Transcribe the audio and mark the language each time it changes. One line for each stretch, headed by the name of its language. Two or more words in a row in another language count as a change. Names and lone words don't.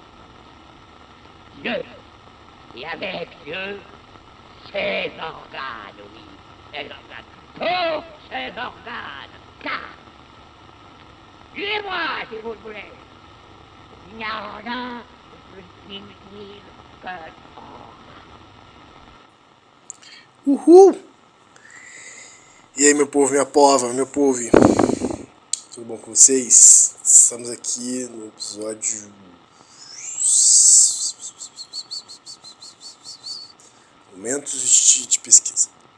French: Dieu, et avec Dieu, ses organes, oui, ses organes, tous ses organes, car, tuez-moi si vous le voulez, il n'y a rien de plus inutile que Uhul!
Portuguese: E aí, meu povo, minha pova, meu povo, tudo bom com vocês? Estamos aqui no episódio... Momentos de pesquisa.